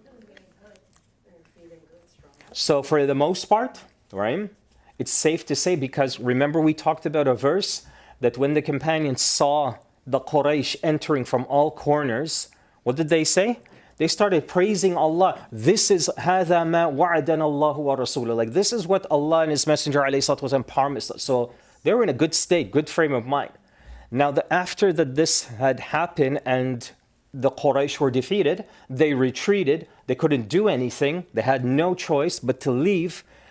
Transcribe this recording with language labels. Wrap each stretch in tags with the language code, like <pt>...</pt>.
<en>They're feeling good, strong. So for the most part, right, it's safe to say, because remember we talked about a verse that when the companions saw the Quraysh entering from all corners, what did they say? They started praising Allah. This is</en> <ar>هَذَا مَا وَعَدَنَا اللَّهُ وَرَسُولُهُ.</ar> <en>Like, this is what Allah and His Messenger ﷺ promised us. So they were in a good state, good frame of mind. Now, after that this had happened and the Quraysh were defeated, they retreated. They couldn't do anything. They had no choice but to leave.</en>